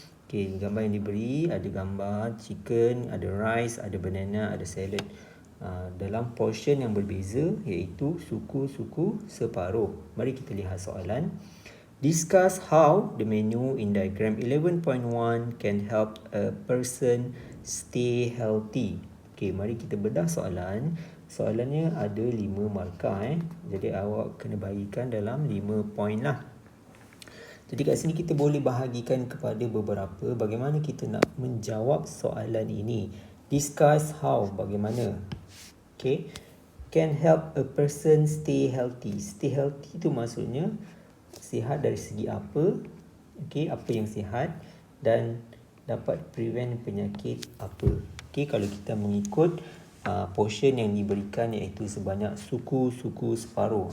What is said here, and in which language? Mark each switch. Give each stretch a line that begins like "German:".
Malay: Okey, gambar yang diberi ada gambar chicken, ada rice, ada banana, ada salad dalam portion yang berbeza, iaitu suku-suku separuh. Mari kita lihat soalan.
English: Discuss how the menu in diagram 11.1 can help a person stay healthy.
Malay: Okey, mari kita bedah soalan. Soalannya ada 5 markah. Jadi awak kena bahagikan dalam 5 poin lah. Jadi kat sini kita boleh bahagikan kepada beberapa. Bagaimana kita nak menjawab soalan ini?
English: Discuss how,
Malay: bagaimana. Okay.
English: Can help a person stay healthy. Stay healthy
Malay: tu maksudnya sihat dari segi apa? Okay, apa yang sihat dan dapat prevent penyakit apa. Okay, kalau kita mengikut portion yang diberikan iaitu sebanyak suku-suku separuh.